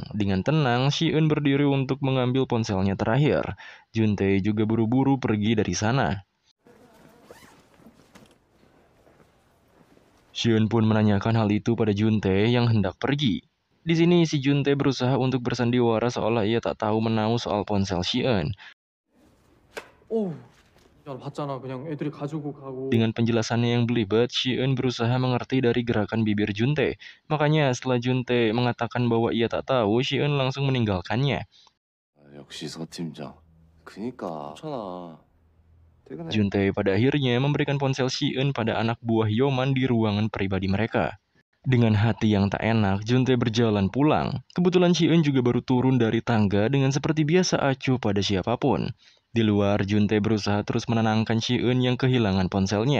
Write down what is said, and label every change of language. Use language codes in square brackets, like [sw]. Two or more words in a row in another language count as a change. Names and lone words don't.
[id] Dengan tenang, Si-eun berdiri untuk mengambil ponselnya terakhir. Juntae juga buru-buru pergi dari sana. Xion pun menanyakan hal itu pada Juntae yang hendak pergi. Di sini si Juntae berusaha untuk bersandiwara seolah ia tak tahu menahu soal ponsel Xion. [ko] 오, 야, 봤잖아. 그냥 애들이 가지고 가고. [id] Dengan penjelasannya yang belibet, Xion berusaha mengerti dari gerakan bibir Juntae. Makanya setelah Juntae mengatakan bahwa ia tak tahu, Xion langsung meninggalkannya. [ko] 역시 서 팀장. 그니까 괜찮아. 퇴근해. [id] Juntae pada akhirnya memberikan ponsel Xion pada anak buah Yoman di ruangan pribadi mereka. Dengan hati yang tak enak, Juntae berjalan pulang. Kebetulan Xion juga baru turun dari tangga dengan seperti biasa acuh pada siapapun. Di luar, Juntae berusaha terus menenangkan Xion yang kehilangan ponselnya.